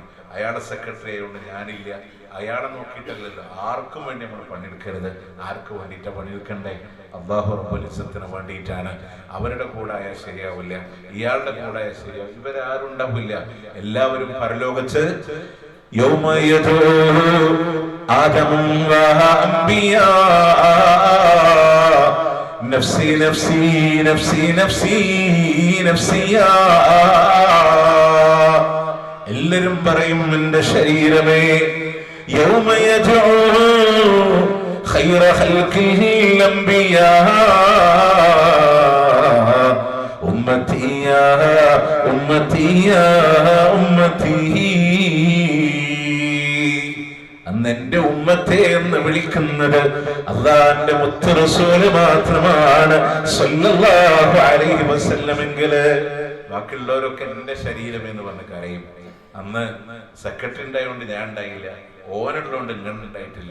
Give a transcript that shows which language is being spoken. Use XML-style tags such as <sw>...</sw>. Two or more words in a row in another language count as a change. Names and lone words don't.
<ml>അയാളെ സെക്രട്ടറി ആയതുകൊണ്ട് ഞാനില്ല, അയാളെ നോക്കിയിട്ടല്ലല്ലോ. ആർക്കും വേണ്ടി നമ്മൾ പണിയെടുക്കരുത്. ആർക്ക് വേണ്ടിയിട്ടാണ് പണിയെടുക്കണ്ടേ? അല്ലാഹു റബ്ബുൽ ഇസ്സത്തിന് വേണ്ടിയിട്ടാണ്. അവരുടെ കൂടെ ആയാൽ ശരിയാവില്ല, ഇയാളുടെ കൂടെ ആയാൽ ശരിയാവും. ഇവരാരുണ്ടാവില്ല. എല്ലാവരും പരലോകത്ത്</ml> <ar>يوم يدعو آدم وأنبياء نفسي نفسي نفسي نفسي نفسي</ar> <ml>എല്ലാവരും പറയും എൻ്റെ ശരീരമേ.</ml> <ar>يوم يدعو خير خلقه الأنبياء أمتي يا أمتي يا أمتي.</ar> <ml>എന്റെ ഉമ്മത്തെ എന്ന് വിളിക്കുന്നത് അല്ലാഹുവിന്റെ മുത്ത് റസൂൽ മാത്രമാണ്</ml> <ar>صلى الله عليه وسلم</ar> <ml>എങ്കില് ബാക്കിയുള്ളവരൊക്കെ എന്റെ ശരീരം എന്ന് പറഞ്ഞ് കരയും. അന്ന് സെക്രട്ടറി ഉണ്ടായതുകൊണ്ട് ഞാൻ ഉണ്ടായില്ല, ഓനുള്ളതുകൊണ്ട് ഇങ്ങനെ ഉണ്ടായിട്ടില്ല.</ml>